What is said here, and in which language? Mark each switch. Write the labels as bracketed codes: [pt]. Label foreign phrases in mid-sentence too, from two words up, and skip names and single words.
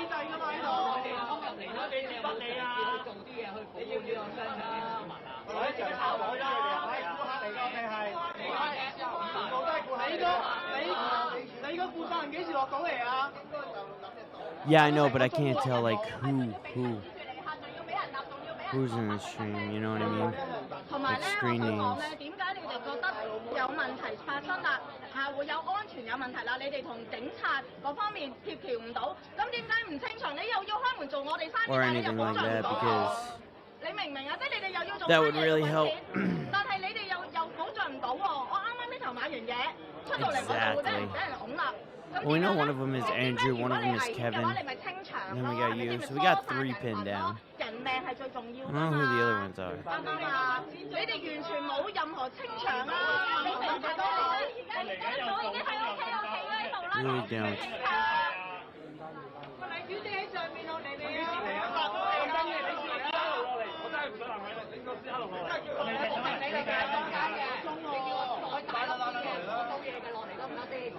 [en] Yeah, I know, but I can't tell like who's in the stream, you know what I mean? Like screen names. [yue] 點解你哋覺得有問題發生啦？會有安全有問題啦，你哋同警察嗰方面協調唔到，咁點解唔清場？你又要開門做我哋生意，但係你又保障唔到。你明唔明啊？即係你哋又要做生意揾錢，但係你哋又保障唔到喎。我啱啱呢頭買完嘢，出到嚟我就會俾人拱啦。 [en] We know one of them is Andrew, one of them is Kevin, and then we got you, so we got 3 pinned down. I don't know who the other ones are. [yue] 啱啱啊！你哋完全冇任何清場啊！你明唔明啊？我已經喺屋企喺度啦。 [en] Really don't. [yue] 個黎小姐喺上面落嚟未啊？我真係你落嚟啦！我真係唔想難為你，應該先落嚟。我明你哋嘅中間嘅，你叫我坐大粒啲嘅，我冇嘢嘅落嚟得唔得先？